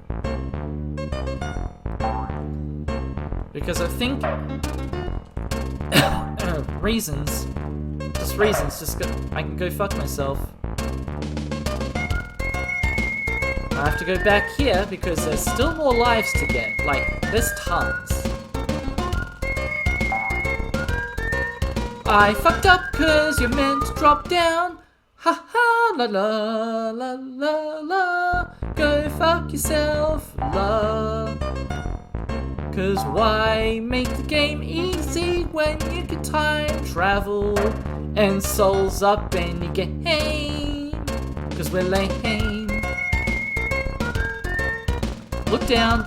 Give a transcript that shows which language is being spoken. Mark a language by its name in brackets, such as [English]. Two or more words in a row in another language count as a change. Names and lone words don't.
[English] Because I think reasons, I can go fuck myself. I have to go back here because there's still more lives to get. Like, there's tons. I fucked up cause you're meant to drop down. Ha ha, la la la la la. Go fuck yourself, la. Cause why make the game easy when you can time travel and souls up any game? Cause we're lame. Look down.